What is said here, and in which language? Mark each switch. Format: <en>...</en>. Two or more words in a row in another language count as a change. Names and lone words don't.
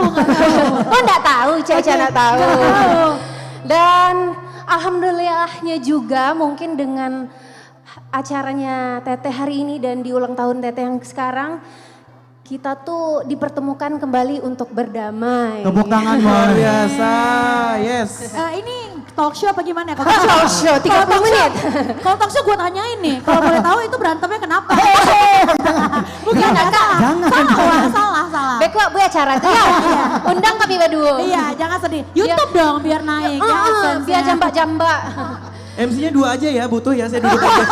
<id>Oh nggak tahu, Caca nggak tahu. Dan alhamdulillahnya juga mungkin dengan acaranya Teteh hari ini dan di ulang tahun Teteh yang sekarang, kita tuh dipertemukan kembali untuk berdamai. Tepuk tangan Luar Boy. biasa, yes. Ini</id> <en>talk show</en> <id>apa gimana?</id> <en>Talk show</en> <id>30 menit. Kalau</id> <en>talk show</en> <id>gue tanyain nih, kalau boleh tahu itu berantemnya kenapa? Bukan, salah. Beko bu acara tuh ya. Undang kami berdua. Iya, jangan sedih. YouTube dong biar naik. Biar jambak-jambak. MC-nya 2 aja ya, butuh ya, saya duduk aja.</id>